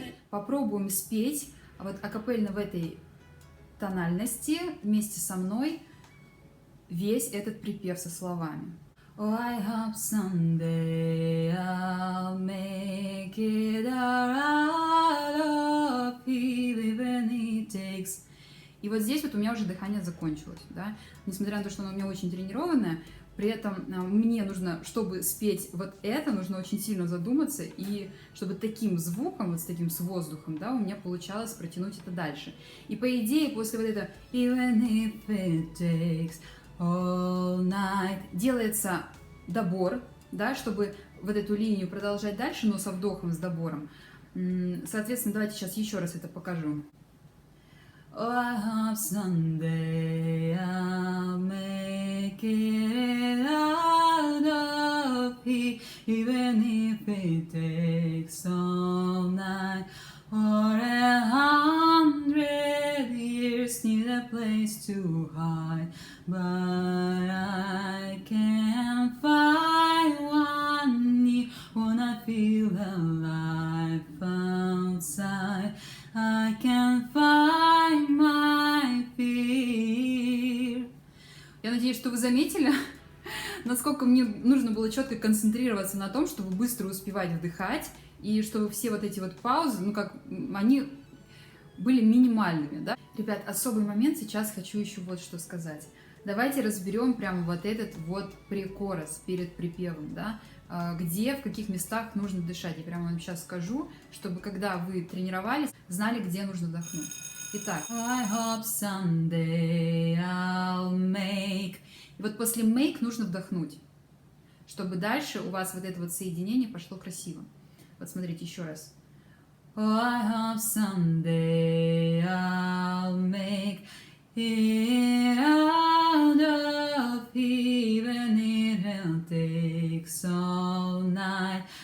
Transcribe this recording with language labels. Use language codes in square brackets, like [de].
[ru] Попробуем спеть вот акапельно в этой тональности вместе со мной весь этот припев со словами. [en] Oh, I hope someday I'll make it out of here, even it takes. [ru] И вот здесь вот у меня уже дыхание закончилось, да? Несмотря на то, что оно у меня очень тренированное, при этом мне нужно, чтобы спеть вот это, нужно очень сильно задуматься, и чтобы таким звуком, вот с таким с воздухом, да, у меня получалось протянуть это дальше. И по идее, после вот этого [en] Even if it takes all night [ru] делается добор, да, чтобы вот эту линию продолжать дальше, но со вдохом, с добором. Соответственно, давайте сейчас еще раз это покажу. [en] Oh, I hope someday I'll make it out of here, even if it takes all night or 100 years, need a place to hide, but I can't find one here, wanna feel alive outside, I can't find my fear. [ru] Я надеюсь, что вы заметили, насколько мне нужно было четко концентрироваться на том, чтобы быстро успевать вдыхать, и чтобы все вот эти вот паузы, ну как, они были минимальными, да. Ребят, особый момент, сейчас хочу еще вот что сказать. Давайте разберем прямо вот этот вот прикорос перед припевом, да, где, в каких местах нужно дышать. Я прямо вам сейчас скажу, чтобы когда вы тренировались, знали, где нужно вдохнуть. Итак, [en] I hope someday I'll make. [ru] И вот после make нужно вдохнуть, чтобы дальше у вас вот это вот соединение пошло красиво. Вот смотрите еще раз. [en] I hope someday I'll make it out of even it'll take all night.